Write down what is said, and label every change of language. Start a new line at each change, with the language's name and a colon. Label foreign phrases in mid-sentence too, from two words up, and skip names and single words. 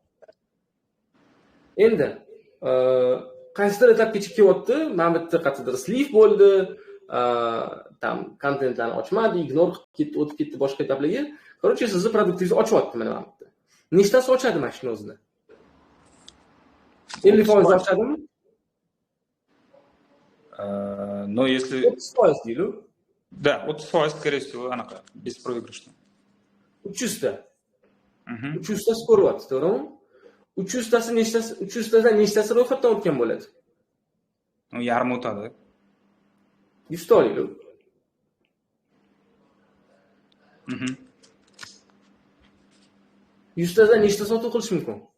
Uzbek: Endi qaysidir etapgacha kelyapti, mana bu yerda qattiq sleeve bo'ldi, tam kontentlarni ochmadi, ignore qilib ketdi, o'tib ketdi boshqa etaplarga. Короче, sizni produktingizni ochyapti mana bu yerda. Nechtasi ochadi mashina o'zini? 50% ochadimi?
Russian: Но если
Uzbek: 30% deylik.
Russian: Да, 30% скорее всего anaqa беспроигрышно.
Uzbek: 300 ta. 300 tasi ko'ryapti, to'g'rimi? 300 tasi nechtasi, 300 tadan nechtasi ro'yxatdan o'tgan bo'ladi? Yarim o'tadi. 100 ta olaylik. 100 tadan nechta sotuv qilish mumkin?